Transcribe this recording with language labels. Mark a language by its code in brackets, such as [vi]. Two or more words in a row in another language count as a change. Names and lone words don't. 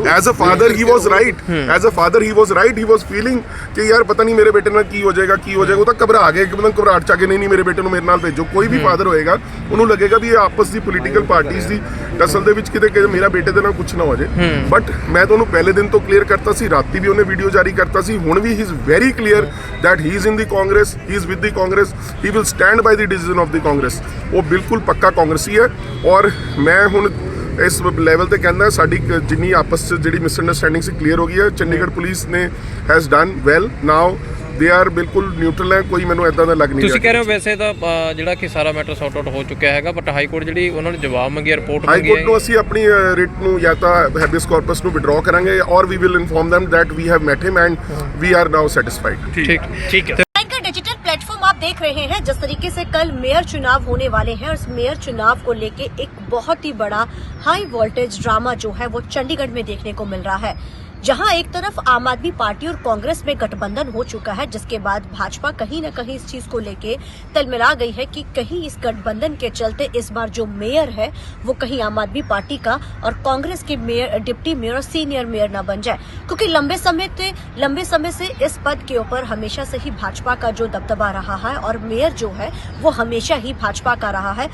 [en] as a father he was right he was feeling [pa] ਕਿ ਯਾਰ ਪਤਾ ਨਹੀਂ ਮੇਰੇ ਬੇਟੇ ਨਾਲ ਕੀ ਹੋ ਜਾਏਗਾ ਉਹ ਤਾਂ ਘਬਰਾ ਗਿਆ ਇੱਕਦਮ ਘਬਰਾਹਟ ਚ ਆ ਕੇ ਨਹੀਂ ਮੇਰੇ ਬੇਟੇ ਨੂੰ ਮੇਰੇ ਨਾਲ ਭੇਜੋ ਕੋਈ ਵੀ ਫਾਦਰ ਹੋਏਗਾ ਉਹਨੂੰ ਲੱਗੇਗਾ ਵੀ ਇਹ ਆਪਸ ਦੀ ਪੋਲੀਟੀਕਲ ਪਾਰਟੀਆਂ ਦੀ ਅਸਲ ਦੇ ਵਿੱਚ ਕਿਤੇ ਮੇਰਾ ਬੇਟੇ ਦੇ ਨਾਲ ਕੁਝ ਨਾ ਹੋ ਜਾਏ ਬਟ ਮੈਂ ਤੁਹਾਨੂੰ ਪਹਿਲੇ ਦਿਨ ਤੋਂ ਕਲੀਅਰ ਕਰਤਾ ਸੀ ਰਾਤੀ ਵੀ ਉਹਨੇ ਵੀਡੀਓ ਜਾਰੀ ਕਰਤਾ ਸੀ ਹੁਣ ਵੀ [en] he is very clear that he is in the Congress, [pa] he is with the Congress, he will stand by the decision of the Congress। ਉਹ ਬਿਲਕੁਲ ਪੱਕਾ ਕਾਂਗਰਸੀ ਹੈ ਔਰ ਮੈਂ ਹੁਣ ਇਸ ਲੈਵਲ ਤੇ ਕਹਿੰਦਾ ਸਾਡੀ ਜਿੰਨੀ ਆਪਸ 'ਚ ਜਿਹੜੀ ਮਿਸਅੰਡਰਸਟੈਂਡਿੰਗ ਸੀ ਕਲੀਅਰ ਹੋ ਗਈ ਹੈ ਚੰਡੀਗੜ੍ਹ ਪੁਲਿਸ ਨੇ [en] has done well now they are [pa] ਬਿਲਕੁਲ ਨਿਊਟਰਲ ਹੈ ਕੋਈ ਮੈਨੂੰ ਇਦਾਂ ਦਾ ਲੱਗ ਨਹੀਂ ਰਿਹਾ ਤੁਸੀਂ ਕਹਿ ਰਹੇ ਹੋ ਵੈਸੇ ਤਾਂ ਜਿਹੜਾ ਕਿ ਸਾਰਾ [en] matter sorted out [pa] ਹੋ ਚੁੱਕਿਆ ਹੈਗਾ ਬਟ ਹਾਈ ਕੋਰਟ ਜਿਹੜੀ ਉਹਨਾਂ ਨੇ ਜਵਾਬ ਮੰਗਿਆ ਰਿਪੋਰਟ ਮੰਗੀ ਹੈ ਹਾਈ ਕੋਰਟ ਨੂੰ ਅਸੀਂ ਆਪਣੀ ਰਿਟ ਨੂੰ ਜਾਂ ਤਾਂ ਹੈਬੀਅਸ ਕਾਰਪਸ ਨੂੰ ਵਿਡਰਾਅ ਕਰਾਂਗੇ ਔਰ [en] we will inform them that we have met him and we are now satisfied। [hi] ठीक है। डिजिटल प्लेटफॉर्म आप देख रहे हैं जिस तरीके से कल मेयर चुनाव होने वाले हैं और इस मेयर चुनाव को लेके एक बहुत ही बड़ा [en] high voltage drama [hi] जो है वो चंडीगढ़ में देखने को मिल रहा है जहां एक तरफ आम आदमी पार्टी और कांग्रेस में गठबंधन हो चुका है जिसके बाद भाजपा कहीं न कहीं इस चीज को लेके तलमिला गई है कि कहीं इस गठबंधन के चलते इस बार जो मेयर है वो कहीं आम आदमी पार्टी का और कांग्रेस के मेयर [en] deputy mayor [hi] और [en] senior mayor [hi] न बन जाए क्योंकि लंबे समय से इस पद के ऊपर हमेशा से ही भाजपा का जो दबदबा रहा है और मेयर जो है वो हमेशा ही भाजपा का रहा है।